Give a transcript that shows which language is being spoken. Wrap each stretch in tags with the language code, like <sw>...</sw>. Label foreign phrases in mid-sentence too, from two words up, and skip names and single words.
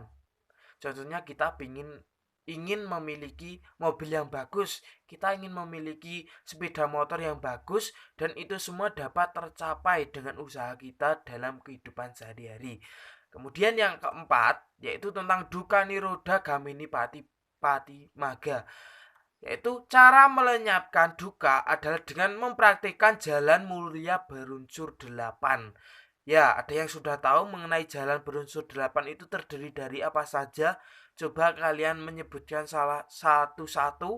<id>Contohnya kita ingin memiliki mobil yang bagus, kita ingin memiliki sepeda motor yang bagus, dan itu semua dapat tercapai dengan usaha kita dalam kehidupan sehari-hari. Kemudian yang keempat, yaitu tentang</id> <pi>dukkha nirodha gamini pati magga,</pi> <id>yaitu cara melenyapkan duka adalah dengan mempraktikkan jalan mulia berunsur 8. Ya, ada yang sudah tahu mengenai jalan berunsur 8 itu terdiri dari apa saja? Coba kalian menyebutkan salah satu-satu.</id>